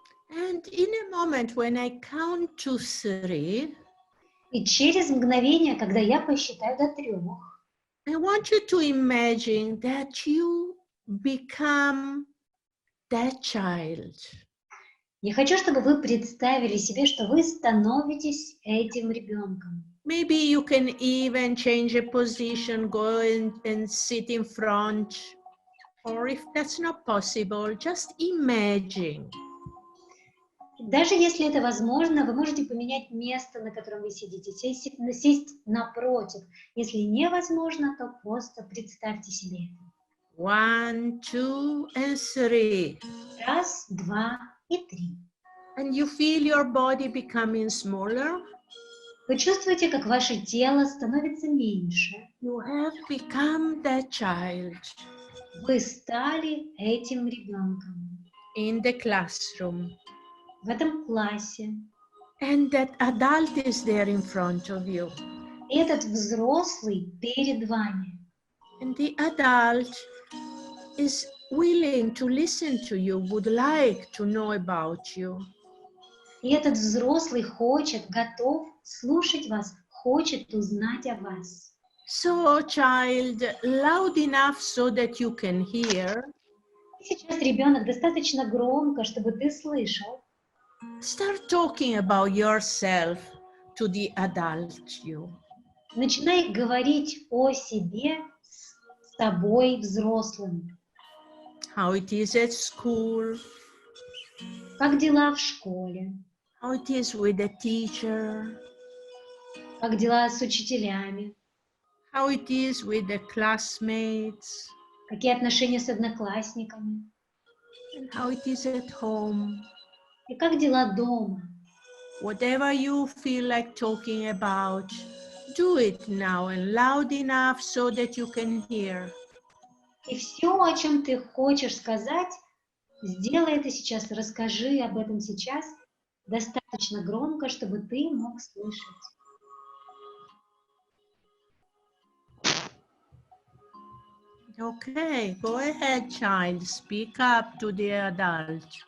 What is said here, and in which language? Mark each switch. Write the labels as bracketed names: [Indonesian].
[English] And in a moment when I count to 3, [Russian] И через мгновение, когда я посчитаю до 3, [English] I want you to imagine that you become that child. [Russian] я хочу, чтобы вы представили себе, что вы становитесь этим ребенком. [English] Maybe you can even change a position, go and sit in front. Or if that's not possible, just imagine. [Russian] Даже если это возможно, вы можете поменять место, на котором вы сидите, сесть напротив. Если невозможно, то просто представьте себе это. [English] 1, 2, and 3. [Russian] 1, 2 и 3. [English] And you feel your body becoming smaller. [Russian] Вы чувствуете, как ваше тело становится меньше. [English] You have become that child [Russian] Вы стали этим ребенком [English] in the classroom. [Russian] в этом классе. [English] And that adult is there in front of you. [Russian] И этот взрослый перед вами. [English] And the adult is willing to listen to you, would like to know about you. [Russian] И этот взрослый хочет, готов слушать вас, хочет узнать о вас. [English] So, child, loud enough so that you can hear. [Russian] Сейчас ребенок достаточно громко, чтобы ты слышал. [English] Start talking about yourself to the adult you. [Russian] Начинай говорить о себе с тобой, взрослым. [English] How it is at school. [Russian] Как дела в школе? [English] How it is with the teacher. [Russian] Как дела с учителями? [English] How it is with the classmates. [Russian] Какие отношения с одноклассниками? [English] And how it is at home. [Russian] И как дела дома? [English] Whatever you feel like talking about, do it now and loud enough so that you can hear. [Russian] И все, о чем ты хочешь сказать, сделай это сейчас, расскажи об этом сейчас достаточно громко, чтобы ты мог слышать. [English] Okay, go ahead, child. Speak up to the adult.